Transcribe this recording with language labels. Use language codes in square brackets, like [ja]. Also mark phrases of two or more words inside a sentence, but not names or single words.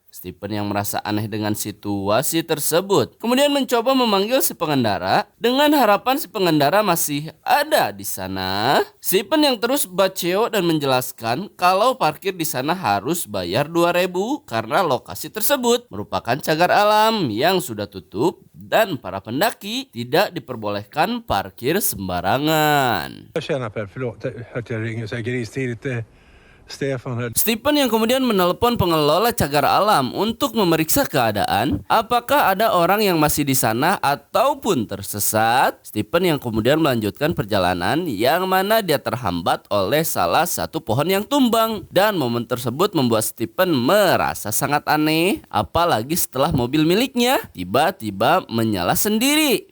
[id] Stephen yang merasa aneh dengan situasi tersebut kemudian mencoba memanggil si pengendara dengan harapan si pengendara masih ada di sana. Stephen yang terus baceo dan menjelaskan kalau parkir di sana harus bayar 2.000 karena lokasi tersebut merupakan cagar alam yang sudah tutup dan para pendaki tidak diperbolehkan parkir sembarangan. [sv] Jag tjänar per, förlåt att jag ringer så här gristidigt. Stefan här. [id] Stephen yang kemudian menelepon pengelola cagar alam untuk memeriksa keadaan apakah ada orang yang masih di sana ataupun tersesat. Stephen yang kemudian melanjutkan perjalanan yang mana dia terhambat oleh salah satu pohon yang tumbang dan momen tersebut membuat Stephen merasa sangat aneh apalagi setelah mobil miliknya tiba-tiba menyala sendiri.